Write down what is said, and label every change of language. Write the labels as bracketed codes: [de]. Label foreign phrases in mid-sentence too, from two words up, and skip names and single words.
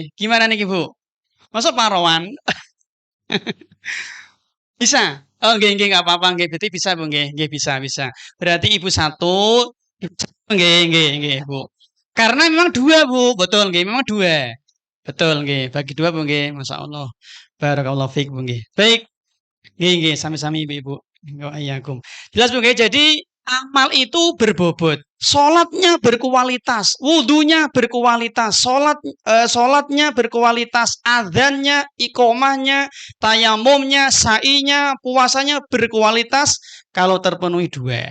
[id] Gimana nih, Bu? Masa paruan? Bisa? Oh, nggih nggak apa-apa nggih. Berarti bisa, Bu, nggih bisa. Berarti Ibu 1, nggih, Bu. Karena memang 2, Bu. Betul nggih, memang 2. Betul nggih. Bagi 2, Bu, nggih. Masyaallah. [ar] Barakallahu fiik, [id] Bu, nggih. Baik. Nggih, sami-sami Ibu. Wa'iyyakum. Jelas, Bu, nggih. Jadi amal itu berbobot. Sholatnya berkualitas, wudhunya berkualitas, sholatnya berkualitas, adzannya, iqomahnya, tayamumnya, sa'inya, puasanya berkualitas kalau terpenuhi dua.